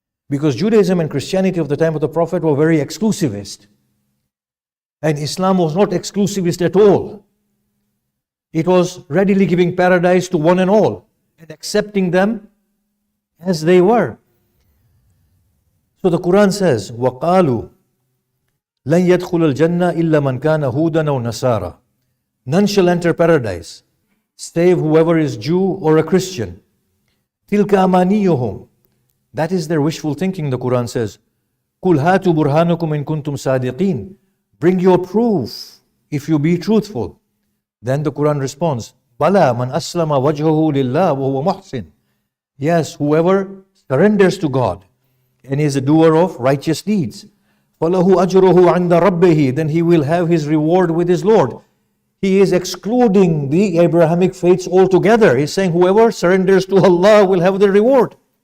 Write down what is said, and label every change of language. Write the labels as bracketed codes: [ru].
[en] Because Judaism and Christianity of the time of the Prophet were very exclusivist. And Islam was not exclusivist at all. It was readily giving paradise to one and all and accepting them as they were. So the Quran says, [ar] وَقَالُوا لَنْ يَدْخُلَ الْجَنَّةِ إِلَّا مَنْ كَانَ هُودًا أَوْ نَصَارَى. [en] None shall enter paradise, save whoever is Jew or a Christian. [ar] تِلْكَ أَمَانِيُّهُمْ. [en] That is their wishful thinking, the Quran says. [ar] قُلْ هَاتُوا بُرْهَانَكُمْ إِن كُنْتُمْ صَادِقِينَ. [en] Bring your proof if you be truthful. Then the Quran responds, [ar] بَلَى مَنْ أَسْلَمَ وَجْهَهُ لِلَّهِ وَهُوَ مُحْسِنٌ. [en] Yes, whoever surrenders to God and is a doer of righteous deeds. [ar] فَلَهُ أَجْرُهُ عِنْدَ رَبِّهِ. [en] Then he will have his reward with his Lord. He is excluding the Abrahamic faiths altogether. He's saying whoever surrenders to Allah will have the reward.